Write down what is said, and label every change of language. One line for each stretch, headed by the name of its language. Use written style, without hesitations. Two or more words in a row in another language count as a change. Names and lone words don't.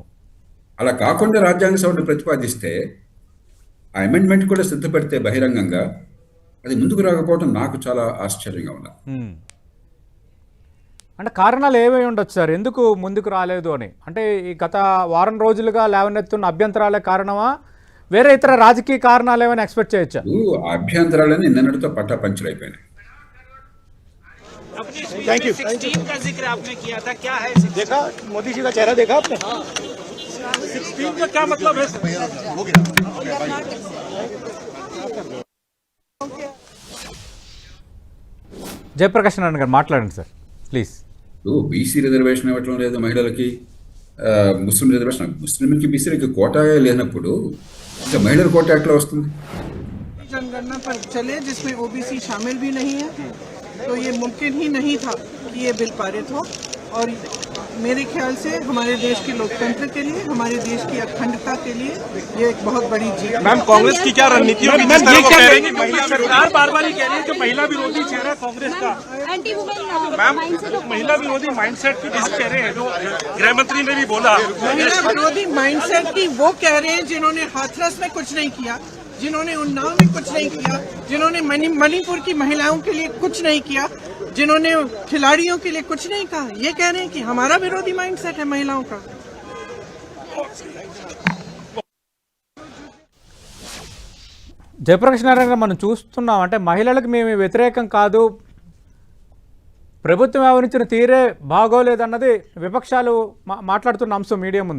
Telugu: అలా కాకుండా రాజ్యాంగ సవరణ ప్రతిపాదిస్తే ఆ అమెండ్మెంట్ కూడా సిద్ధపడితే బహిరంగంగా అది ముందుకు రాకపోవడం నాకు చాలా ఆశ్చర్యంగా ఉన్నది. అంటే కారణాలు ఏమై ఉండొచ్చు సార్, ఎందుకు ముందుకు రాలేదు అని? అంటే ఈ గత వారం రోజులుగా లేవనెత్తున్న అభ్యంతరాలే కారణమా, వేరే ఇతర రాజకీయ కారణాలు ఏమైనా ఎక్స్పెక్ట్ చేయొచ్చా? అభ్యంతరాలని నిన్నటితో పట్టాపంచలైపోయినాయి.
English: thank you.
Hindi: 16 का जिक्र आपने किया था, क्या है? देखा मोदी जी का चेहरा देखा आपने? 16 का क्या मतलब है?
Telugu: జయప్రకాష్ నారాయణ గారు మాట్లాడండి
English: sir please. BC reservation
Telugu: ఇవ్వటం లేదు మహిళలకి,
English: Muslim reservation,
Telugu: ముస్లింకి బీసీలకి కోటాయే లేనప్పుడు ఇంకా మహిళల కోట ఎట్లా వస్తుంది?
Hindi: जनगणना पर चले जिसमें ओबीसी शामिल भी नहीं है, तो ये मुमकिन ही नहीं था कि ये बिल पारित हो। और मेरे ख्याल से हमारे देश के लोकतंत्र के लिए, हमारे देश की अखंडता के लिए ये एक बहुत बड़ी जीत है। मैम कांग्रेस की क्या रणनीति होगी? जिस तरह वो कह रही है महिला सरकार बार-बार ये कह रही है कि महिला विरोधी चेहरा कांग्रेस का, मैम महिला विरोधी माइंडसेट की जिस कह रहे हैं, जो गृह मंत्री ने भी बोला, महिला विरोधी माइंडसेट की वो कह रहे हैं जिन्होंने हाथरस में कुछ नहीं किया, जिन्होंने उन्नाव में कुछ नहीं किया, जिन्होंने मणिपुर की महिलाओं के लिए कुछ नहीं किया, जिन्होंने खिलाड़ियों के लिए कुछ नहीं कहा, ये कह रहे हैं कि हमारा विरोधी माइंडसेट है महिलाओं का।
Telugu: జయప్రకాష్ నారాయణ గారు మనం చూస్తున్నాం, అంటే మహిళలకు మేము వ్యతిరేకం కాదు, ప్రభుత్వం వ్యవహరించిన తీరే బాగోలేదన్నది విపక్షాలు మాట్లాడుతున్న అంశం మీడియా ముందు.